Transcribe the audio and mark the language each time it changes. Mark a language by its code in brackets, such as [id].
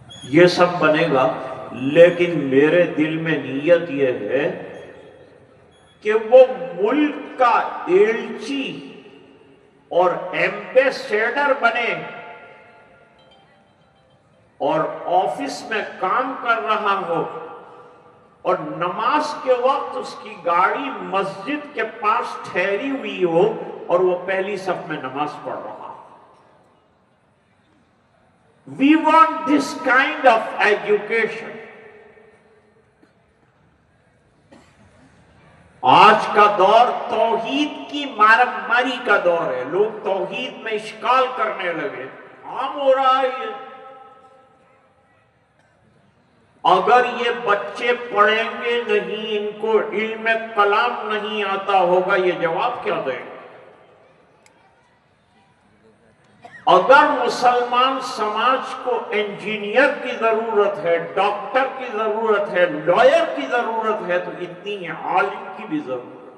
[ur] یہ سب بنے گا. لیکن میرے دل میں نیت یہ ہے کہ وہ ملک کا ایلچی اور ایمبیسیڈر بنے, اور آفس میں کام کر رہا ہو, اور نماز کے وقت اس کی گاڑی مسجد کے پاس ٹھہری ہوئی ہو اور وہ پہلی صف میں نماز پڑھ رہا. [en] We want this kind of education. [ur] آج کا دور توحید کی ماری کا دور ہے. لوگ توحید میں اشکال کرنے لگے, عام ہو رہا ہے یہ. اگر یہ بچے پڑھیں گے نہیں, ان کو علم کلام نہیں آتا ہوگا, یہ جواب کیا دیں گے؟ اگر مسلمان سماج کو انجینئر کی ضرورت ہے, ڈاکٹر کی ضرورت ہے, لائر کی ضرورت ہے, تو اتنی عالم کی بھی ضرورت ہے.